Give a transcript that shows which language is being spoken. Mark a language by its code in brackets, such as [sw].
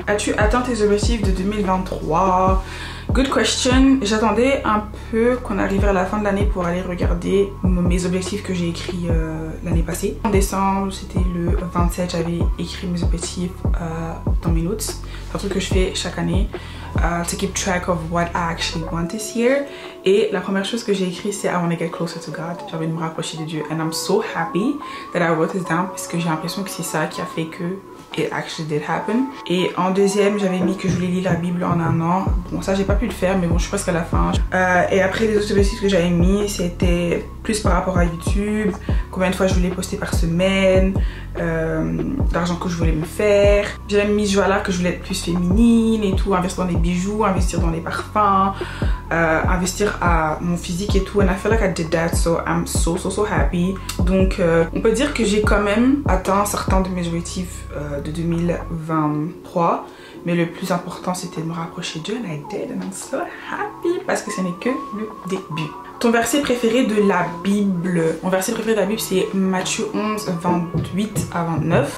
[fr] As-tu atteint tes objectifs de 2023? [en] Good question. [fr] J'attendais un peu qu'on arrive à la fin de l'année pour aller regarder mes objectifs que j'ai écrits l'année passée. En décembre, c'était le 27, j'avais écrit mes objectifs dans mes notes. C'est un truc que je fais chaque année. [en] To keep track of what I actually want this year. [fr] Et la première chose que j'ai écrit c'est [en] I want to get closer to God. [fr] J'ai envie de me rapprocher de Dieu. [en] And I'm so happy that I wrote this down [fr] parce que j'ai l'impression que c'est ça qui a fait que [en] it actually did happen. [fr] Et en deuxième, j'avais mis que je voulais lire la Bible en 1 an. Bon, ça j'ai pas pu le faire, mais bon, je suis presque à la fin. Et après, les autres objectifs que j'avais mis, c'était plus par rapport à YouTube, combien de fois je voulais poster par semaine, l'argent que je voulais me faire. J'avais mis ce joie-là que je voulais être plus féminine et tout, investir dans des bijoux, investir dans les parfums, investir à mon physique et tout. [en] And I feel like I did that, so I'm so happy. [fr] Donc, on peut dire que j'ai quand même atteint certains de mes objectifs de 2023. Mais le plus important, c'était de me rapprocher de Dieu. [en] And I did, and I'm so happy [fr] parce que ce n'est que le début. Ton verset préféré de la Bible? Mon verset préféré de la Bible, c'est Matthieu 11, 28 à 29.